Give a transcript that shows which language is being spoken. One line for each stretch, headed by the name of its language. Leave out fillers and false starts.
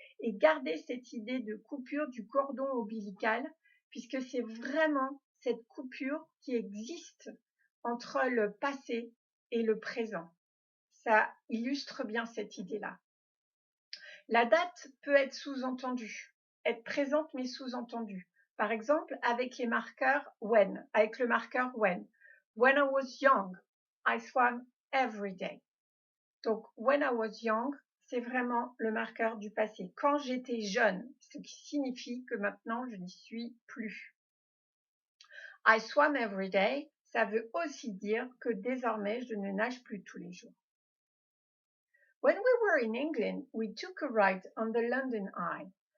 French: Et gardez cette idée de coupure du cordon ombilical, puisque c'est vraiment cette coupure qui existe entre le passé et le présent. Ça illustre bien cette idée-là. La date peut être sous-entendue, être présente mais sous-entendue. Par exemple, avec les marqueurs when, avec le marqueur when.
English: When I was young, I swam every day.
French: Donc,
English: when I was young,
French: c'est vraiment le marqueur du passé. Quand j'étais jeune, ce qui signifie que maintenant, je n'y suis plus.
English: I swam every day,
French: ça veut aussi dire que désormais, je ne nage plus tous les jours.
English: When we were in England, we took a ride on the London Eye.